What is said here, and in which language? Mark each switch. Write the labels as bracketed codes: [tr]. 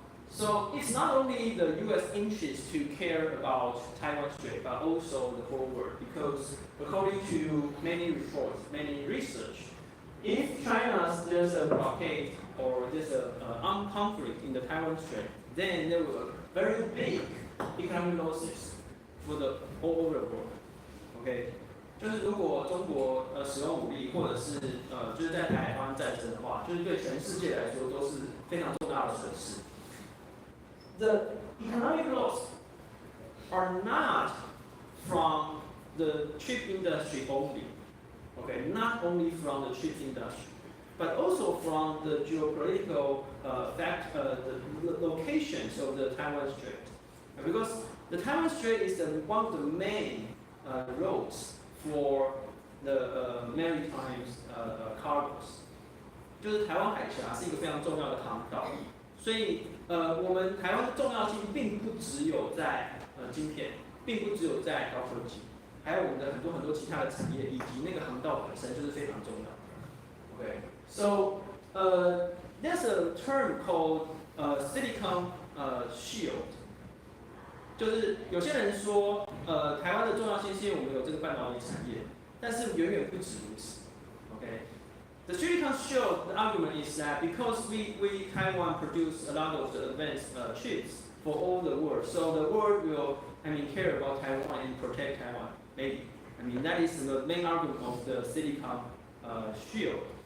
[en] So it's not only the U.S. interest to care about Taiwan Strait, but also the whole world, because according to many reports, many research, if there's a blockade or there's a armed conflict in the Taiwan Strait, then there will be very big economic losses for all over the world. [zh] Okay， 就是如果中国使用武力，或者是就是在台湾战争的话，就是对全世界来说都是非常重大的损失。 [en] The economic loss are not from the chip industry only. Okay, not only from the chips industry, but also from the geopolitical the locations of the Taiwan Strait. Because the Taiwan Strait is one of the main roads for the maritime cargoes. [zh] 就是台湾海峡是一个非常重要的航道，所以我们台湾的重要性并不只有在晶片，并不只有在高科技，还有我们的很多其他的产业，以及那个航道本身就是非常重要的。 [en] Okay, so there's a term called silicon shield， [zh] 就是有些人说台湾的重要性是因为我们有这个半导体产业，但是远远不止如此。 [en] Okay. The silicon shield, the argument is that because we Taiwan produce a lot of the advanced chips for all the world, so the world will, care about Taiwan and protect Taiwan. Maybe, that is the main argument of the silicon shield.